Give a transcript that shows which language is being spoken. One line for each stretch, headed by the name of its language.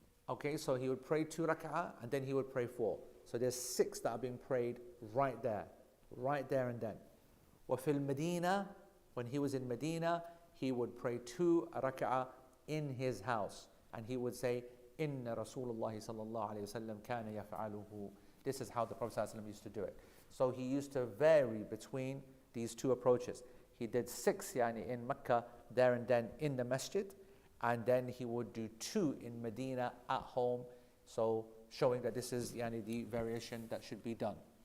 English: Okay, so he would pray 2 rak'ah and then he would pray 4. So there's 6 that are being prayed right there and then.
Arabic: وَفِي الْمَدِينَةِ,
English: when he was in Medina, he would pray 2 rak'ah in his house. And he would say,
Arabic: إِنَّ رَسُولُ اللَّهِ صَلَّى اللَّهُ عَلَيْهِ وَسَلَّمْ كَانَ يَفْعَلُهُ.
English: This is how the Prophet ﷺ used to do it. So he used to vary between these 2 approaches. He did 6 in Mecca, there and then in the masjid, and then he would do 2 in Medina at home, so showing that this is the variation that should be done.